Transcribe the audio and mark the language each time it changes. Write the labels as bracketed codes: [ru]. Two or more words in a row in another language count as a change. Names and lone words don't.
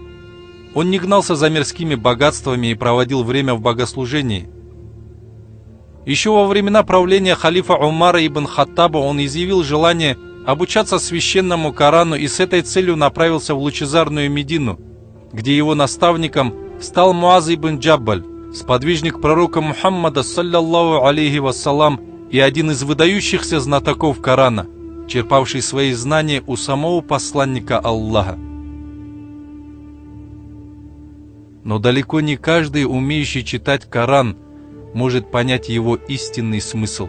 [ru] Он не гнался за мирскими богатствами и проводил время в богослужении. Еще во времена правления халифа Умара ибн Хаттаба он изъявил желание обучаться священному Корану и с этой целью направился в лучезарную Медину, где его наставником стал Муаз ибн Джаббаль, сподвижник пророка Мухаммада, [ar] صلى الله عليه وسلم, [ru] и один из выдающихся знатоков Корана, черпавший свои знания у самого посланника Аллаха. Но далеко не каждый, умеющий читать Коран, может понять его истинный смысл.